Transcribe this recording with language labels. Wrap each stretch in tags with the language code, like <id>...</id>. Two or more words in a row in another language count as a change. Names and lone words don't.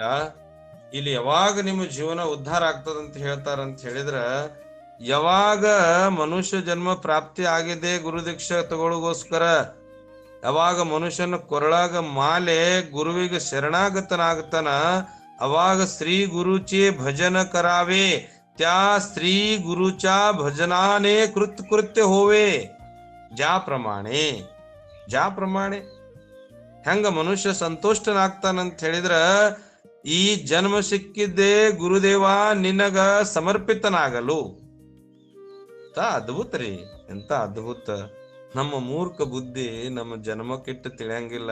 <kn>ಇಲ್ಲಿ ಯಾವಾಗ ನಿಮ್ಮ ಜೀವನ ಉದ್ಧಾರ ಆಗ್ತದಂತ ಹೇಳ್ತಾರಂತ ಹೇಳಿದ್ರ, ಯಾವಾಗ ಮನುಷ್ಯ ಜನ್ಮ ಪ್ರಾಪ್ತಿ ಆಗಿದೆ ಗುರುದೀಕ್ಷೆ ತಗೊಳ್ಳಗೋಸ್ಕರ, ಯಾವಾಗ ಮನುಷ್ಯನ ಕೊರಳಾಗ ಮಾಲೆ ಗುರುವಿಗೆ ಶರಣಾಗತನಾಗತನ, ಅವಾಗ</kn> <mr>श्री गुरुची भजन करावे, त्या श्री गुरुच्या भजनाने कृत्य होवे.</mr> <kn>ज्याप्रमाणे ಹೆಂಗ ಮನುಷ್ಯ ಸಂತುಷ್ಟನಾಗ್ತಾನಂತ ಹೇಳಿದ್ರ, ಈ ಜನ್ಮ ಸಿಕ್ಕಿದ್ದೇ ಗುರುದೇವ ನಿನಗ ಸಮರ್ಪಿತನಾಗಲು. ಅದ್ಭುತ ರೀ, ಎಂತ ಅದ್ಭುತ. ನಮ್ಮ ಮೂರ್ಖ ಬುದ್ಧಿ ನಮ್ಮ ಜನ್ಮಕ್ಕಿಟ್ಟು ತಿಳಿಯಂಗಿಲ್ಲ.</kn>